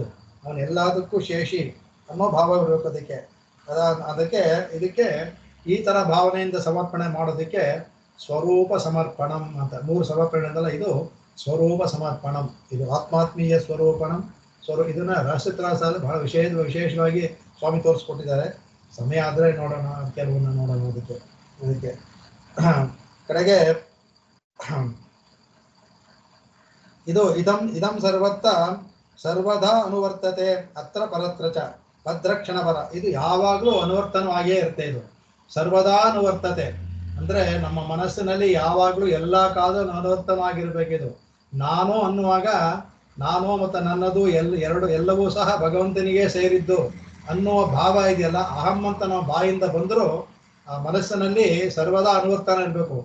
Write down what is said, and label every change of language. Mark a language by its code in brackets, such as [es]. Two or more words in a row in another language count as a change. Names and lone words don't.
[kn] ಅವನು ಎಲ್ಲದಕ್ಕೂ ಶೇಷಿ ಅನ್ನೋ ಭಾವ ಇರಬೇಕು. ಅದಕ್ಕೆ ಇದಕ್ಕೆ ಈ ತರ ಭಾವನೆಯಿಂದ ಸಮರ್ಪಣೆ ಮಾಡೋದಕ್ಕೆ [sa] ಸ್ವರೂಪ ಸಮರ್ಪಣಂ [kn] ಅಂತ 3 ಸಮರ್ಪಣೆ ಅಂದಲ್ಲ, ಇದು [sa] ಸ್ವರೂಪ ಸಮರ್ಪಣಂ. [kn] ಇದು [sa] ಆತ್ಮಾತ್ಮೀಯ ಸ್ವರೂಪಣಂ, [kn] ಇದನ್ನ ರಹಸ್ಯತ್ರಾಸಲ್ಲಿ ಬಹಳ ವಿಶೇಷವಾಗಿ ಸ್ವಾಮಿ ತೋರಿಸ್ಕೊಟ್ಟಿದ್ದಾರೆ. ಸಮಯ ಆದರೆ ನೋಡೋಣ, ಕೆಲವನ್ನ ನೋಡೋಣ. ಅದಕ್ಕೆ ಕಡೆಗೆ ಇದು [sa] ಇದಂ ಸರ್ವದಾ ಅನುವರ್ತತೆ ಅತ್ರ ಪರತ್ರ ಚ ಭದ್ರಕ್ಷಣ ಪರ. [kn] ಇದು ಯಾವಾಗಲೂ ಅನುವರ್ತನವಾಗಿಯೇ ಇರುತ್ತೆ. ಇದು [sa] ಸರ್ವದಾ ಅನುವರ್ತತೆ [kn] ಅಂದ್ರೆ ನಮ್ಮ ಮನಸ್ಸಿನಲ್ಲಿ ಯಾವಾಗಲೂ ಎಲ್ಲ ಕಾಲದಲ್ಲೂ ಅನುವರ್ತನವಾಗಿರ್ಬೇಕಿದು. ನಾನು ಅನ್ನುವಾಗ ನಾನು ಮತ್ತು ನನ್ನದು ಎಲ್ಲವೂ ಸಹ ಭಗವಂತನಿಗೆ ಸೇರಿದ್ದು ಅನ್ನುವ ಭಾವ ಇದೆಯಲ್ಲ, ಅಹಂ ಅಂತ ನಾವು ಬಾಯಿಂದ ಬಂದರೂ ಆ ಮನಸ್ಸಿನಲ್ಲಿ ಸರ್ವದಾ ಅನುವರ್ತನ ಇರಬೇಕು.